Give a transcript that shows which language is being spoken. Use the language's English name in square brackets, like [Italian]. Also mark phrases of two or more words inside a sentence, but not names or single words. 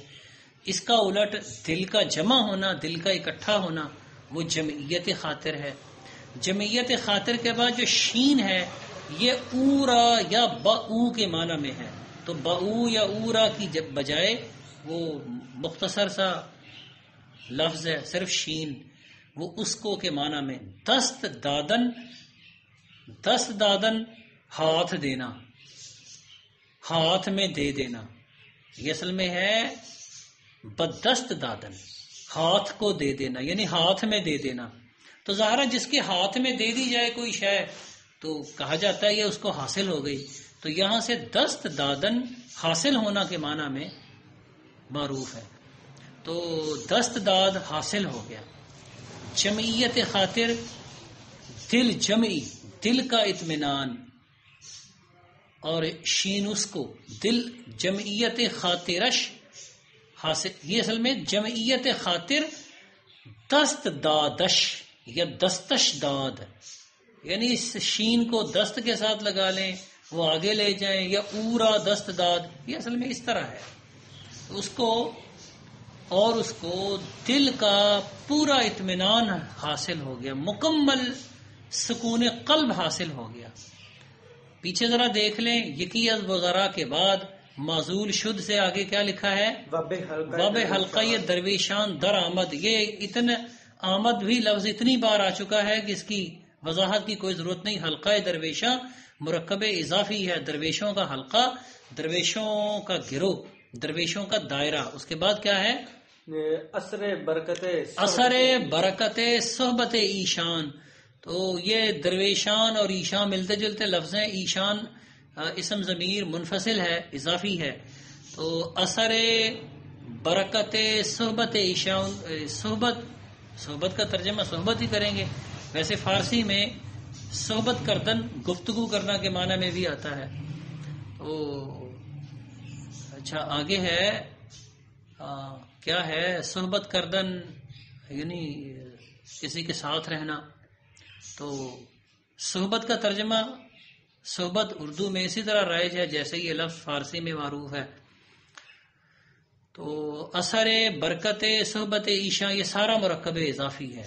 [Urdu] اس کا الٹ دل کا جمع ہونا، دل کا اکٹھا ہونا، وہ جمعیت خاطر ہے. جمعیت خاطر کے بعد جو شین ہے یہ اورا یا باو کے معنی میں ہے. تو باو یا اورا کی بجائے وہ مختصر سا لفظ ہے، صرف شین، وہ اس کو کے معنی میں. [Persian] دست دادن، دست دادن [Urdu] ہاتھ دینا، ہاتھ میں دے دینا. یہ اصل میں ہے [Persian] بدست دادن، [Urdu] ہاتھ کو دے دینا، یعنی ہاتھ میں دے دینا. تو ظاہر جس کے ہاتھ میں دے دی جائے کوئی شے تو کہا جاتا ہے یہ اس کو حاصل ہو گئی. تو یہاں سے [Persian] دست دادن [Urdu] حاصل ہونا کے معنی میں معروف ہے. تو [Persian] دست داد [Urdu] حاصل ہو گیا. جمعیت خاطر دل جمعی، دل کا اطمینان، اور شین اس کو دل. [Persian] جمعیت خاطرش حاصل، [Urdu] یہ اصل میں [Persian] جمعیت خاطر دست دادش [Urdu] یا [Persian] دستش داد، [Urdu] یعنی اس شین کو دست کے ساتھ لگا لیں، وہ آگے لے جائیں، یا [Persian] اورا دست داد، [Urdu] یہ اصل میں اس طرح ہے. اس کو اور اس کو دل کا پورا اطمینان حاصل ہو گیا، مکمل سکون قلب حاصل ہو گیا. پیچھے ذرا دیکھ لیں، [Persian] یکی از وزراء [Urdu] کے بعد [Persian] معزول شد [Urdu] سے آگے کیا لکھا ہے؟ [Persian] وب حلقہ درویشان در آمد. [Urdu] یہ اتنا آمد بھی لفظ اتنی بار آ چکا ہے کہ اس کی وضاحت کی کوئی ضرورت نہیں. [Persian] حلقہ درویشاں [Urdu] مرکب اضافی ہے، درویشوں کا حلقہ، درویشوں کا گروہ. درویشوں کا دائرہ. اس کے بعد کیا ہے؟ [Persian] اثر برکت اثر برکت صحبت ایشان. [Urdu] تو یہ درویشان اور ایشان ملتے جلتے لفظ ہیں. ایشان اسم ضمیر منفصل ہے، اضافی ہے. تو [Persian] اثر برکت صحبت ایشان، [Urdu] صحبت کا ترجمہ صحبت ہی کریں گے. ویسے فارسی میں [Persian] صحبت کردن [Urdu] گفتگو کرنا کے معنی میں بھی آتا ہے. تو اچھا آگے ہے کیا ہے؟ [Persian] صحبت کردن [Urdu] یعنی کسی کے ساتھ رہنا. تو صحبت کا ترجمہ صحبت اردو میں اسی طرح رائج ہے جیسے یہ لفظ فارسی میں معروف ہے. تو [Persian] اثر برکت صحبت عیشا [Urdu] یہ سارا مرکب اضافی ہے.